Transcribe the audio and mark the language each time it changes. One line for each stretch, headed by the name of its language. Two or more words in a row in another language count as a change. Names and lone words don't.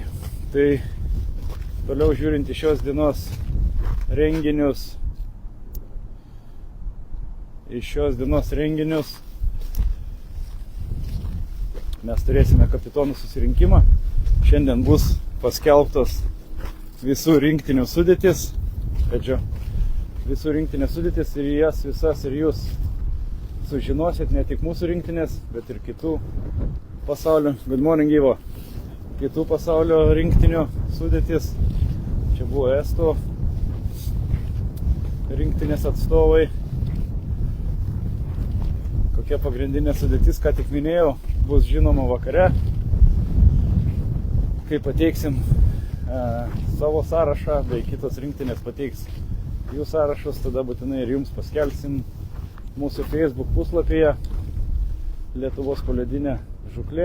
Lithuanian: Tai toliau žiūrint į šios dienos renginius, mes turėsime kapitonų susirinkimą. Šiandien bus paskelbtos visų rinktinių sudėtis, ir jas visas ir jūs sužinosit, ne tik mūsų rinktinės, bet ir kitų pasaulio.
English: Good morning, Ivo.
Lithuanian: kitų pasaulio rinktinių sudėtis. Čia buvo estų rinktinės atstovai. Kokia pagrindinė sudėtis, ką tik minėjau, bus žinoma vakare. Kai pateiksim savo sąrašą, bei kitos rinktinės pateiks jų sąrašus, tada būtinai ir jums paskelbsim mūsų Facebook puslapyje Lietuvos poledinė žūklė.